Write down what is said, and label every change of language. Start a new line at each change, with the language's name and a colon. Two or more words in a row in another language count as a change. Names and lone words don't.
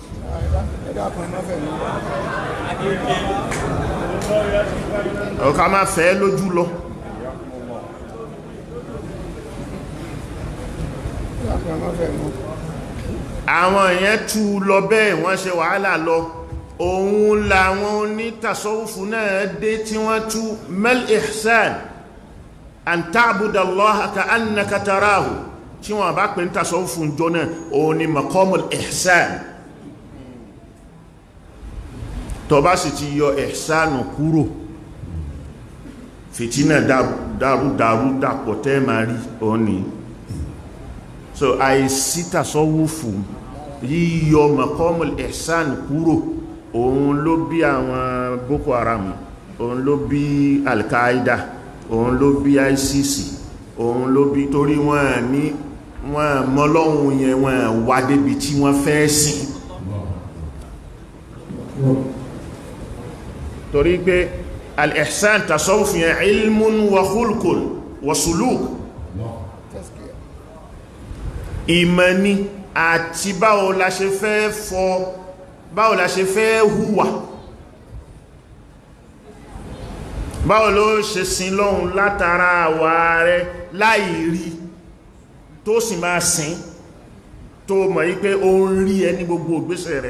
Yoruba: Ká máa fẹ́ lójú lọ. Àwọn èèyàn tú lọ bẹ́ẹ̀ wọ́n ṣe wàhálà lọ. Òun làwọn ní tasawufu náà dé tí wọ́n tú
Arabic: ما الإحسان أن تعبد الله كأنك تراه,
Yoruba: tí wọ́n bá pè ní tasawufu jọ náà òun ni
Arabic: مقام الإحسان.
Yoruba: Tó bá sì ti yọ ihsanu kúrò, fìtínà dàrú dàpọ̀ tẹ́ máa rí òun ni. So àìsí tasawufu yíyọ
Arabic: مقام الإحسان
Yoruba: kúrò, òun ló bí àwọn Boko Haram, òun ló bí Al-Qaeda, òun ló bí ISIS, òun ló bí torí wọ́n mọ́lọ́hun yẹn wọ́n wá débi tí wọ́n fẹ́ sìn. Torí pé
Arabic: الإحسان تصوف yẹn علم وخلق وسلوك,
Yoruba: ìmọ̀ni àti báwo la ṣe fẹ́ hùwà, báwo ló ṣe sin lọ́hun látara àwà rẹ̀ láì rí tó sì máa sìn tó mọ̀ yí pé ó ń rí ẹni gbogbo ìgbésẹ̀ rẹ̀.